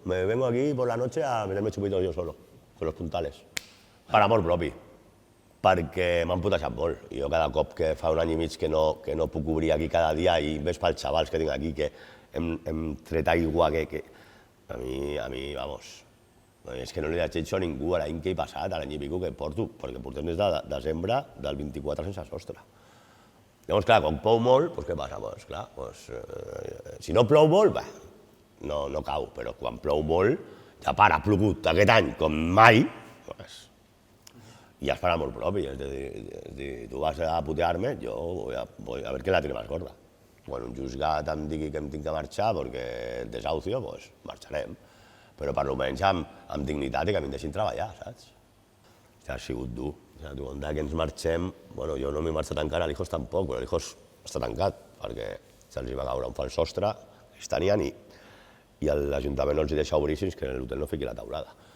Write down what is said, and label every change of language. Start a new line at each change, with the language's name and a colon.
Spanish: Me vengo aquí por la noche a meterme chupitos yo solo, con los puntales.
Catalan: Per amor propi. Perquè m'han putejat molt. I jo cada cop que fa un any i mig que no puc obrir aquí cada dia i ves pels xavals que tinc aquí que hem tret aigua que... A mi, vamos... És que no li desitjo a ningú l'any que he passat, l'any i pico que porto, perquè portem des de desembre del 24 sense sostre. Llavors, clar, quan plou molt, doncs què passa? Doncs, clar, si no plou molt, no cau, però quan plou molt, ja ha plogut aquest any com mai, i ja es farà molt propi. És a dir, tu vas a putear-me, jo
Spanish: voy a ver quién la tiene más gorda.
Catalan: Quan un jutjat em digui que em tinc que marxar perquè desahucio, doncs marxarem. Però per almenys amb dignitat i que em deixin treballar, saps? Ha sigut dur. De que ens marxem, bueno, jo no m'he marxat encara, l'Hijos tampoc, però l'Hijos està tancat perquè se'ls va caure un fals sostre, ells tenien, i l'Ajuntament no els deixa obrir fins que l'hotel no fiqui la taulada.